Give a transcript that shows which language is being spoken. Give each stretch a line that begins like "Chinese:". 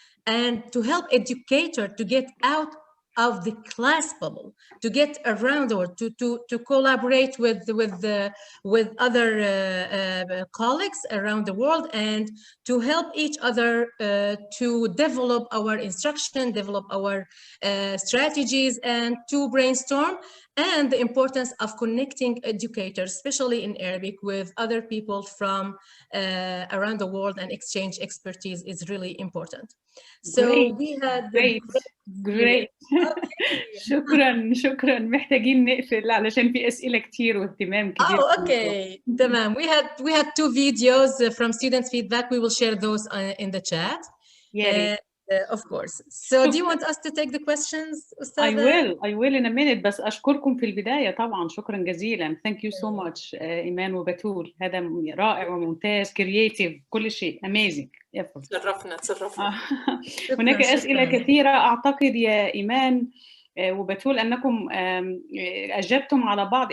English: and to help educators to get out of the class bubble, to get around, or to collaborate with other colleagues around the world, and to help each other to develop our instruction, develop our strategies, and to brainstorm. And the importance of connecting educators, especially in Arabic, with other people from around the world, and exchange expertise is really important. So we had great.
Arabic: شكرا محتاجين نقفل علشان في أسئلة كتير واهتمام كبير.
English: Oh, okay.
Arabic: تمام.
English: We had 2 videos from students' feedback. We will share those in the chat. Of course. So do you want us to take the questions, Ustadha? I will in a minute.
Arabic: بس أشكركم في البداية طبعا، شكرا جزيلا.
English: Thank you so much
Arabic: إيمان وبتول، هذا رائع وممتاز، creative، كل شيء amazing. تشرفنا. هناك أسئلة كثيرة أعتقد يا إيمان وبتول أنكم أجبتم على بعض.